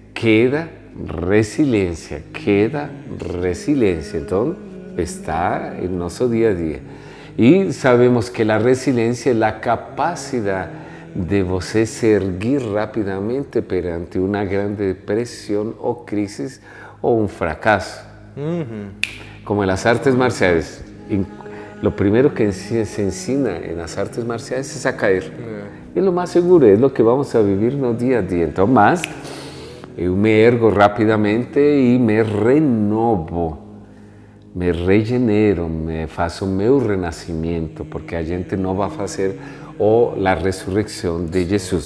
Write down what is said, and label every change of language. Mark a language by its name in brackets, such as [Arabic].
[Portuguese] Queda, resiliência. Queda, resiliência. Então está em nosso dia a dia. E sabemos que a resiliência é a capacidade de você se erguer rapidamente perante uma grande pressão ou crise ou um fracasso. [Spanish] Como en las artes marciais, lo primero que se ensina en las artes marciais es a caer. [Portuguese] É lo mais seguro, é [Spanish] lo que vamos a vivir [Portuguese] no dia a dia. Então, mas eu me ergo rapidamente e me renovo, me regenero, me faço meu renascimento, porque a gente não vai fazer a ressurreição de Jesus.